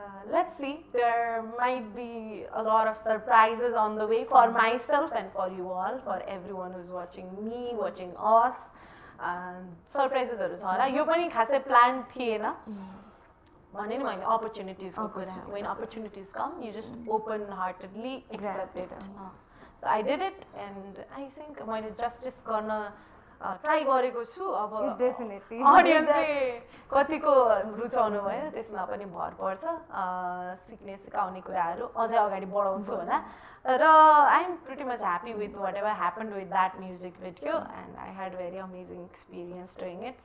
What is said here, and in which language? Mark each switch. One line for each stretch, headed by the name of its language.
English: Let's see, there might be a lot of surprises on the way for myself and for you all, for everyone who's watching me, watching us.
Nepali: Surprisesहरू छ होला. यो पनि खासै plan थिएन भने नि मैले अपर्च्युनिटिजको कुरा.
English: When opportunities come, you just open-heartedly accept it. So I did it, and I think
Nepali: मैले justice गर्न ट्राई गरेको छु. अब अडियन्सले कतिको रुचाउनु भयो त्यसमा पनि भर पर्छ. सिक्ने सिकाउने कुराहरू अझै अगाडि बढाउँछु होला. र
English: I am pretty much happy with whatever happened with that music video, and I had very amazing experience doing it.